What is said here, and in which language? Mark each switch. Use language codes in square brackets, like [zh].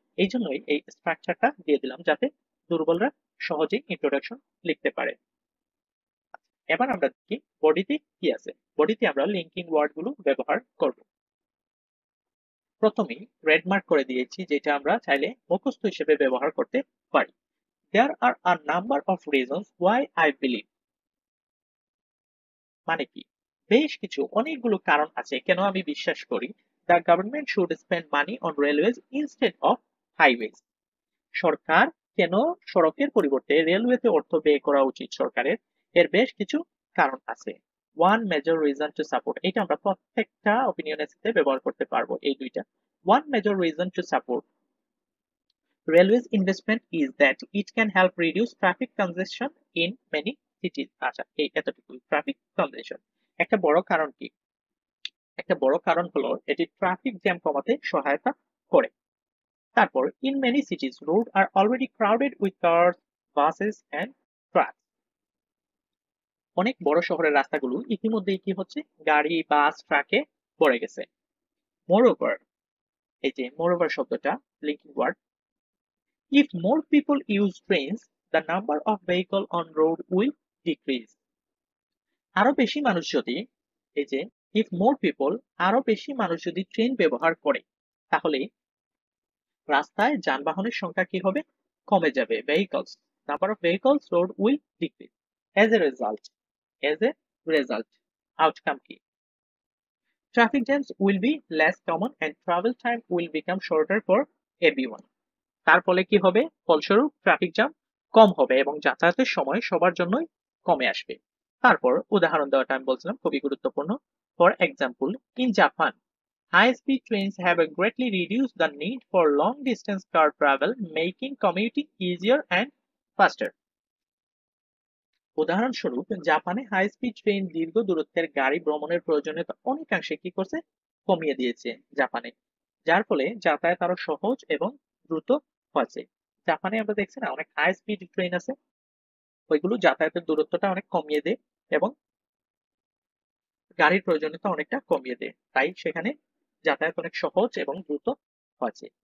[bn] এই জন্যই এই স্ট্রাকচারটা দিয়ে দিলাম, যাতে দুর্বলরা সহজেই ইন্ট্রোডাকশন লিখতে পারে। এবার আমরা দেখি বডিতে কি আছে। বডিতে আমরা লিঙ্কিং ওয়ার্ড গুলো ব্যবহার করব। প্রথমেই রেড মার্ক করে দিয়েছি, যেটা আমরা চাইলে মুখস্থ হিসেবে ব্যবহার করতে পারি। [en] There are a number of reasons why I believe। [bn] মানে কি? বেশ কিছু, অনেকগুলো কারণ আছে কেন আমি বিশ্বাস করি [en] the government should spend money on railways instead of highways। [bn] সরকার কেন সড়কের পরিবর্তে রেলওয়েতে অর্থ ব্যয় করা উচিত সরকারের, এর বেশ কিছু কারণ আছে। [en] one major reason to support, [bn] এটা আমরা প্রত্যেকটা অপিনিয়নের সাথে ব্যবহার করতে পারবো এই দুইটা। [en] One major reason to support railways investment is that it can help reduce traffic congestion in many cities। [bn] আচ্ছা, এই এতটুকু ট্রাফিক কনজেশন। একটা বড় কারণ কি? একটা বড় কারণ হলো এটি ট্রাফিক জ্যাম কমাতে সহায়তা করে। তারপর [en] in many cities roads are already crowded with cars, buses and trucks। [bn] অনেক বড় শহরের রাস্তাগুলো ইতিমধ্যেই কি হচ্ছে? গাড়ি, বাস, ট্রাকে ভরে গেছে। [en] moreover, [bn] এই যে moreover শব্দটা linking word, [en] if more people use trains the number of vehicle on road will decrease। [bn] আরো বেশি মানুষ যদি, এই যে [en] if more people, [bn] আরো বেশি মানুষ যদি ট্রেন ব্যবহার করে তাহলে রাস্তায় যানবাহনের সংখ্যা কি হবে? কমে যাবে। [en] vehicles, number of vehicles road will decrease। as a result, as a result outcome কি? traffic jams will be less common and travel time will become shorter for everyone। [bn] তার ফলে কি হবে? ফলস্বরূপ ট্রাফিক জ্যাম কম হবে এবং যাতায়াতের সময় সবার জন্যই কমে আসবে। তারপর উদাহরণ দেওয়াটা আমি বলছিলাম খুবই গুরুত্বপূর্ণ। [en] For example, in Japan high speed trains have greatly reduced the need for long distance car travel, making commuting easier and faster। [bn] উদাহরণস্বরূপ জাপানে হাই স্পিড ট্রেন দীর্ঘ দূরত্বের গাড়ি ভ্রমণের প্রয়োজনীয়তা অনেকাংশে কি করছে? কমিয়ে দিয়েছে জাপানে, যার ফলে যাতায়াত আরো সহজ এবং দ্রুত হয়েছে। জাপানে আমরা দেখছি না অনেক হাই স্পিড ট্রেন আছে, ওইগুলো যাতায়াতের দূরত্বটা অনেক কমিয়ে দেয় এবং গাড়ির প্রয়োজনীয়তা অনেকটা কমিয়ে দেয়, তাই সেখানে যাতায়াত অনেক সহজ এবং দ্রুত হয়েছে।